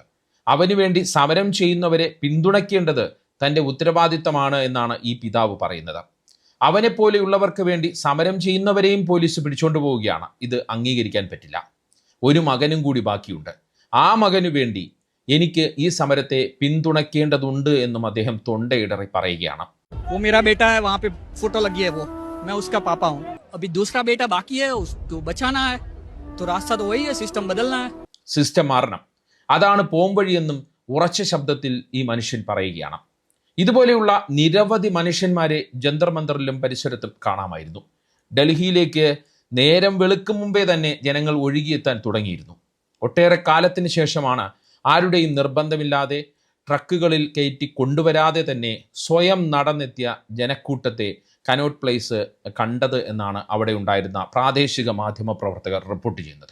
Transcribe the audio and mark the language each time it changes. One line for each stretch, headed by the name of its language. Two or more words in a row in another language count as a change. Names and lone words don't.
Malayalam: അവന് വേണ്ടി സമരം ചെയ്യുന്നവരെ പിന്തുണയ്ക്കേണ്ടത് തൻ്റെ ഉത്തരവാദിത്തമാണ് എന്നാണ് ഈ പിതാവ് പറയുന്നത്. അവനെപ്പോലെയുള്ളവർക്ക് വേണ്ടി സമരം ചെയ്യുന്നവരെയും പോലീസ് പിടിച്ചോണ്ടു പോവുകയാണ്. ഇത് അംഗീകരിക്കാൻ പറ്റില്ല. ഒരു മകനും കൂടി ബാക്കിയുണ്ട്. ആ മകനു വേണ്ടി എനിക്ക് ഈ സമരത്തെ പിന്തുണയ്ക്കേണ്ടതുണ്ട് എന്നും അദ്ദേഹം തൊണ്ടയിടറി പറയുകയാണ്.
Hindi: वो मेरा बेटा है, वहाँ पे फोटो लगी है, वो मैं उसका पापा हूँ. अभी दूसरा बेटा बाकी है, उसको बचाना है. तो रास्ता तो वही है, सिस्टम बदलना है.
Malayalam: സിസ്റ്റം മാറണം, അതാണ് പോംവഴിയെന്നും ഉറച്ച ശബ്ദത്തിൽ ഈ മനുഷ്യൻ പറയുകയാണ്. ഇതുപോലെയുള്ള നിരവധി മനുഷ്യന്മാരെ ജന്തർ മന്ദറിലും പരിസരത്തും കാണാമായിരുന്നു. ഡൽഹിയിലേക്ക് നേരം വെളുക്കും മുമ്പേ തന്നെ ജനങ്ങൾ ഒഴുകിയെത്താൻ തുടങ്ങിയിരുന്നു. ഒട്ടേറെ കാലത്തിന് ശേഷമാണ് ആരുടെയും നിർബന്ധമില്ലാതെ ട്രക്കുകളിൽ കയറ്റി കൊണ്ടുവരാതെ തന്നെ സ്വയം നടന്നെത്തിയ ജനക്കൂട്ടത്തെ കനോട്ട് പ്ലേസ് കണ്ടത് എന്നാണ് അവിടെ ഉണ്ടായിരുന്ന പ്രാദേശിക മാധ്യമ പ്രവർത്തകർ റിപ്പോർട്ട് ചെയ്യുന്നത്.